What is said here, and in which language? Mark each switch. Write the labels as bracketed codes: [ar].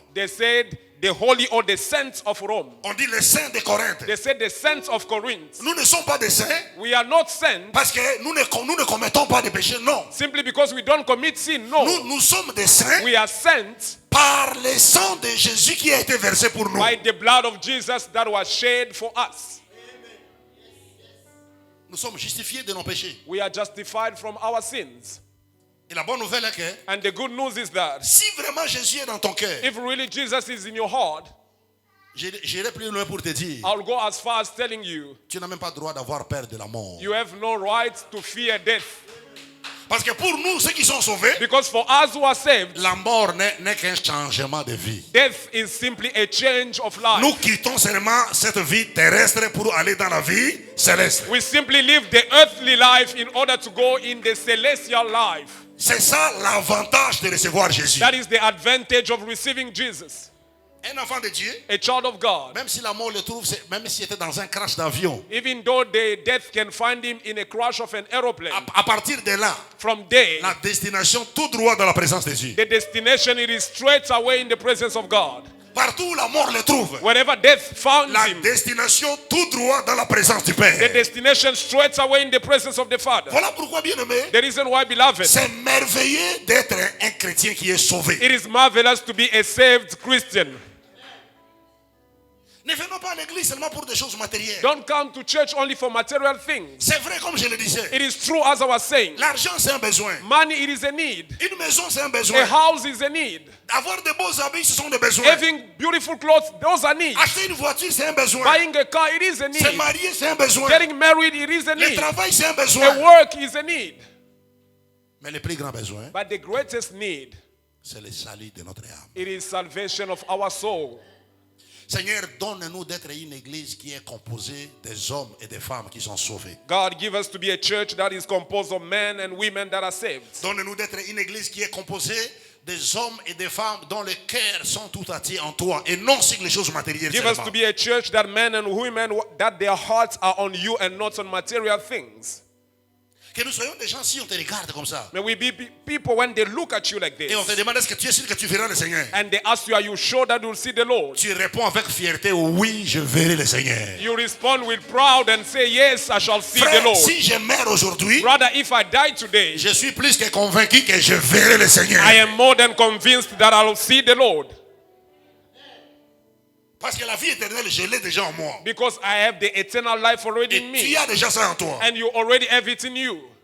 [en] They said the holy or the saints of Rome. [fr] On dit les saints de Corinthe. [en] They said the saints of Corinth. [fr] Nous ne sommes pas des saints [en] We are not saints [fr] parce que nous ne commettons pas de péché, non. [en] simply because we don't commit sin. No. [fr] Nous sommes des saints [en] We are saints [fr] par le sang de Jésus qui a été versé pour nous. [en] by the blood of Jesus that was shed for us. [fr] Nous sommes justifiés de nos péchés. [en] We are justified from our sins. [fr] Et la bonne nouvelle est que [en] And the good news is that [fr] si vraiment Jésus est dans ton cœur, [en] if really Jesus is in your heart, [fr] j'irai plus loin pour te dire, [en] I'll go as far as telling you, [fr] tu n'as même pas le droit d'avoir peur de la mort. [en] you have no right to fear death. [fr] Parce que pour nous, ceux qui sont sauvés, [en] Because for us who are saved, [fr] la mort n'est qu'un changement de vie. [en] death is simply a change of life. [fr] Nous quittons seulement cette vie terrestre pour aller dans la vie céleste. [en] We simply live the earthly life in order to go in the celestial life. [fr] C'est ça l'avantage de recevoir Jésus. [en] That is the advantage of receiving Jesus. [fr] Un enfant de Dieu, [en] A child of God. [fr] même si la mort le trouve, même s'il était dans un crash d'avion, [en] Even though the death can find him in a crash of an aeroplane, [fr] à partir de là, [en] from there, [fr] la destination tout droit dans la présence de Dieu. [en] the destination it is straight away in the presence of God. [fr] Partout où la mort le trouve, [en] Wherever death found [fr] la [en] him, [fr] destination tout droit dans la présence du [en] the [fr] Père. [en] destination straight away in the presence of the Father. [fr] Voilà pourquoi, bien aimé, [en] The reason why, beloved, [fr] c'est merveilleux d'être un chrétien qui est sauvé. [en] it is marvelous to be a saved Christian. [fr] Ne venons pas à l'église seulement pour des choses matérielles. [en] Don't come to church only for material things. [fr] C'est vrai comme je le disais. [en] It is true as I was saying. [fr] L'argent c'est un besoin. [en] Money, it is a need. [fr] Une maison c'est un [en] A [fr] besoin. [en] house is a need. [fr] Avoir de beaux habits ce sont des besoins. [en] Having beautiful clothes, those are needs. [fr] Acheter une voiture c'est un besoin. [en] Buying a car, it is a [fr] Se [en] need. [fr] marier c'est un besoin. [en] Getting married, it is a [fr] Le [en] need. [fr] travail c'est un [en] A [fr] besoin. [en] work is a need. [fr] Mais le plus grand besoin, [en] But the greatest need, [fr] c'est le salut de notre âme. [en] it is salvation of our soul. [fr] Seigneur, donne-nous d'être une église qui est composée des hommes et des femmes qui sont sauvés. [en] God, give us to be a church that is composed of men and women that are saved. [fr] Donne-nous d'être une église qui est composée des hommes et des femmes dont les cœurs sont tout attirés en toi et non sur les choses matérielles [en] Give us [fr] seulement. [en] to be a church that men and women, that their hearts are on you and not on material things. [fr] Que nous soyons des gens, si on te regarde comme ça, [en] May we be people when they look at you like [fr] et on te [en] this [fr] demande est-ce que tu es sûr que tu verras le Seigneur. [en] and they ask you, are you sure that you'll see the Lord? [fr] Tu réponds avec fierté, oui, je verrai le Seigneur. [en] You respond with pride and say, yes, I shall see the [fr] Frère, [en] Lord. [fr] si je meurs aujourd'hui, [en] Rather, if I die today, [fr] je suis plus que convaincu que je verrai le Seigneur. [en] I am more than convinced that I'll see the Lord. [fr] Parce que la vie éternelle, je l'ai déjà en moi. [en] Because I have the eternal life already [fr] Et [en] in [fr] tu [en] me. [fr] as déjà ça en toi. [en] And you already have it in you.